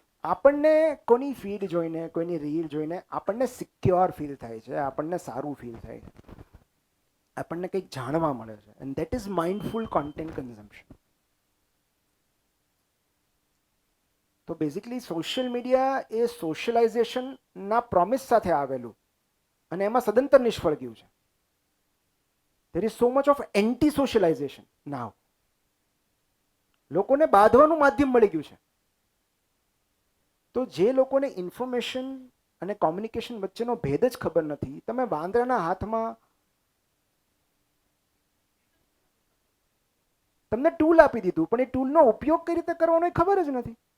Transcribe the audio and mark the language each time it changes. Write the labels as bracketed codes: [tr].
[gu] આપણને કોની ફીડ જોઈને, કોઈની રીલ જોઈને આપણને સિક્યોર ફીલ થાય છે, આપણને સારું ફીલ થાય છે, આપણને કંઈક જાણવા મળે છે. [en] And that is mindful content consumption. [gu] તો બેઝિકલી સોશિયલ મીડિયા એ સોશિયલાઇઝેશનના પ્રોમિસ સાથે આવેલું અને એમાં સદંતર નિષ્ફળ ગયું છે. [en] There is so much of anti-socialization now. [gu] લોકોને બાંધવાનું માધ્યમ મળી ગયું છે. તો જે લોકોને ઇન્ફોર્મેશન અને કોમ્યુનિકેશન વચ્ચેનો ભેદ જ ખબર નથી, તમે વાંદરાના હાથમાં તમને ટૂલ આપી દીધું, પણ એ ટૂલનો ઉપયોગ કઈ રીતે કરવાનો એ ખબર જ નથી.